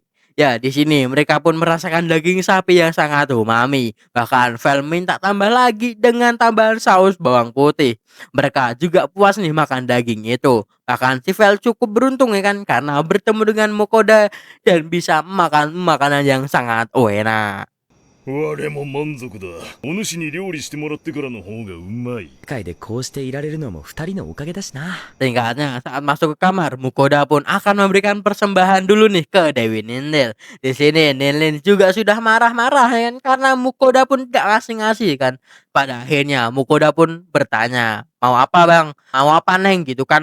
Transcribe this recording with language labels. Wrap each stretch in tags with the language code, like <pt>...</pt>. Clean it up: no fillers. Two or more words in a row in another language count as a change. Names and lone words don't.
<id>Ya, di sini mereka pun merasakan daging sapi yang sangat umami. Bahkan Vel minta tambah lagi dengan tambahan saus bawang putih. Mereka juga puas nih makan daging itu. Bahkan si Vel cukup beruntung ya kan karena bertemu dengan Mukoda dan bisa makan makanan yang sangat enak.</id> <ja>我も満足だ。お主に料理してもらってからの方がうまい。世界でこうしていられるのも二人のおかげだしな。</ja> <id>Singkatnya, saat masuk ke kamar, Mukoda pun akan memberikan persembahan dulu nih ke Dewi Ninlil. Di sini Ninlil juga sudah marah-marah ya kan karena Mukoda pun gak ngasih-ngasih kan. Pada akhirnya Mukoda pun bertanya, mau apa bang? Mau apa neng gitu kan?</id>